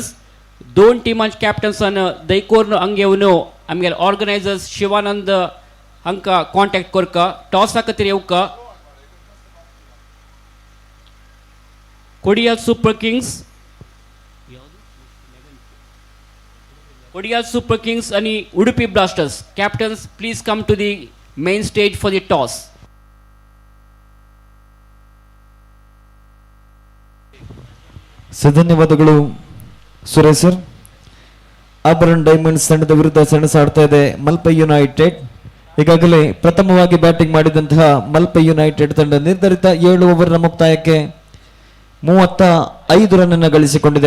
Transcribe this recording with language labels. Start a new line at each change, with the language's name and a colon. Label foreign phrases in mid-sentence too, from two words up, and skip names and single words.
Konkani: दोन टीमांच्या कॅप्टन्सान दैकोर्न अंगेवनो आमगे ऑर्गनायझर्स शिवानंद हांका कॉन्टॅक्ट करका टॉसा खातीर येवका.
English: Kodiyal Super Kings आणि Udupi Blasters captains please come to the main stage for the toss.
Kannada: ಧನ್ಯವಾದಗಳು ಸುರೇಶ್ ಸರ್. ಆಭರಣ ಡೈಮಂಡ್ಸ್ ತಂಡದ ವಿರುದ್ಧ ಸೆಣಸಾಡ್ತಾ ಇದೆ ಮಲ್ಪೆ ಯುನೈಟೆಡ್. ಈಗಾಗಲೇ ಪ್ರಥಮವಾಗಿ ಬ್ಯಾಟಿಂಗ್ ಮಾಡಿದಂತಹ ಮಲ್ಪೆ ಯುನೈಟೆಡ್ ತಂಡ ನಿರ್ಧರಿತ 7 ಓವರ್ನ ಮುಕ್ತಾಯಕ್ಕೆ 35 ರನ್ ಅನ್ನು ಗಳಿಸಿಕೊಂಡಿದೆ.